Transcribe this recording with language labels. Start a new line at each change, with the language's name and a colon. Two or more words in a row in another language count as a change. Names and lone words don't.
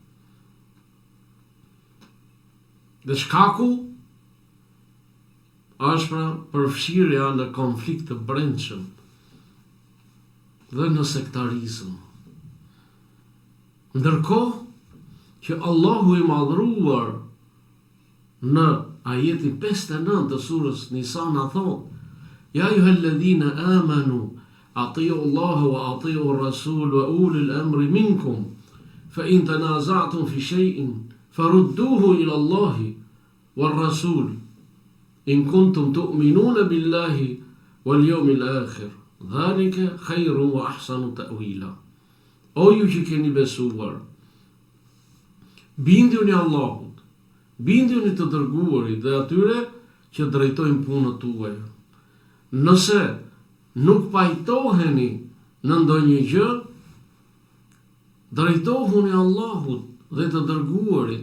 Albanian: Dhe shkaku është pra përfshirja në konflikt të brendshëm dhe në sektarizëm. Ndërkohë që Allahu i madhruar në ajetin 59 të surës Nisa na thot:
Arabic: يا أيها الذين آمنوا أطيعوا الله وأطيعوا الرسول وأولي الأمر منكم فإن تنازعتم في شيء فردوه إلى الله والرسول إن كنتم تؤمنون بالله واليوم الآخر ذلك خير وأحسن تأويلا.
Albanian: O ju që keni besuar, binduni Allahut, binduni të dërguarit dhe atyre që drejtojnë punët tuaja. Nëse nuk pajtoheni në ndonjë gjë, drejtohuni Allahut dhe të dërguarit.